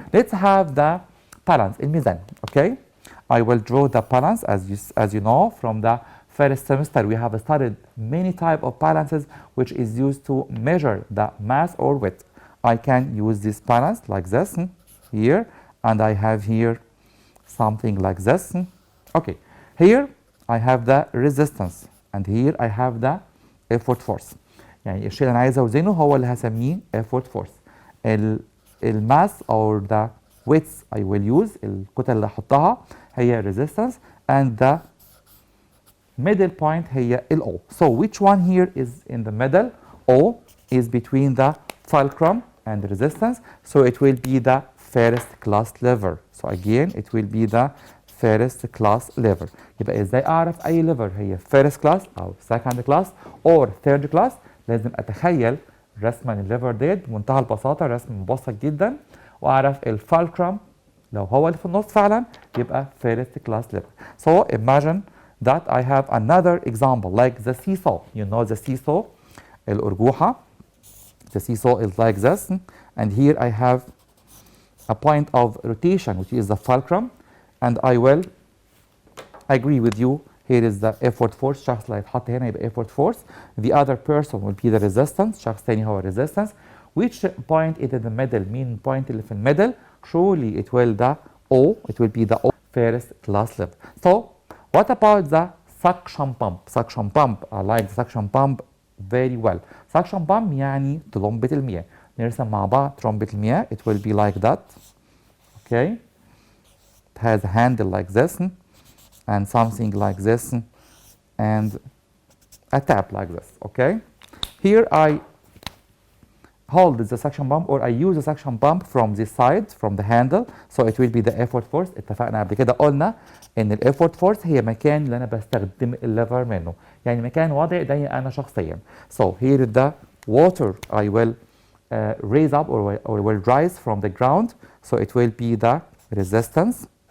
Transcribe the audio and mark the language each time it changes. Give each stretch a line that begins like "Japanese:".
English: Let's have the balance، الميزان. Okay, I will draw the balance as you know from the first semester we have studied many type of balances which is used to measure the mass or weight. I can use this balance like this here, and I have here something like this. Okay, here I have the resistance and here I have the effort force.
Arabic: يعني الشيء اللي انا عايز اوزنه هو اللي هسميه effort force.
English: الماس or the weights I will use،
Arabic: الكتل اللي هحطها هي
English: resistance and the middle point هي ال O. So which one here is in the middle? O is between the fulcrum and resistance, so it will be the first class lever. So again it will be the first class lever.
Arabic: يبقى ازاي اعرف اي lever هي first class او second class
English: or third class؟
Arabic: لازم اتخيل رسمة الليفر ديت بمنتهى البساطة، رسم مبسط جدا، واعرف الفالكرم لو هو اللي في النص فعلا يبقى first class lever.
English: So imagine that I have another example like the seesaw. You know the seesaw، الأرجوحة. The seesaw is like this, and here I have a point of rotation which is the fulcrum, and I will agree with you. Here is the effort force،
Arabic: شخص اللي هيتحط هنا يبقى
English: effort force. The other person will be the resistance،
Arabic: شخص تاني هو
English: resistance. Which point is in the middle؟
Arabic: مين point اللي في الميدل؟
English: Surely it will the O، it will be the O first class lever. So what about the suction pump؟ Suction pump، I like the suction pump very well.
Arabic: Suction pump يعني طلمبة المياه. نرسم مع بعض طلمبة المياه.
English: It will be like that. Okay. It has a handle like this and something like this and a tap like this. Okay. Here I hold the suction pump or I use the suction pump from this side from the handle so it will be the effort force.
Arabic: اتفقنا قبل كده قلنا ان الeffort force هي مكان اللي انا بستخدم الليفر منه، يعني مكان وضع ايدي انا شخصيا.
English: So here is the water I will raise up or will rise from the ground, so it will be the resistance.